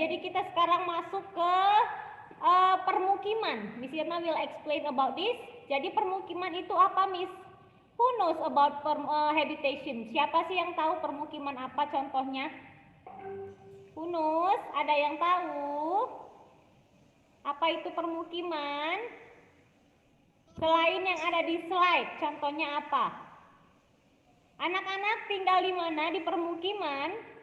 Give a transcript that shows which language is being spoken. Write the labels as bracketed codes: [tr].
[id] Jadi kita sekarang masuk ke permukiman. [en] Miss Irma will explain about this. [id] Jadi permukiman itu apa, [en] Miss? Who knows about habitation? [id] Siapa sih yang tahu permukiman apa contohnya? [en] Who knows? [id] Ada yang tahu? Apa itu permukiman? Selain yang ada di slide, contohnya apa? Anak-anak tinggal di mana? Di permukiman?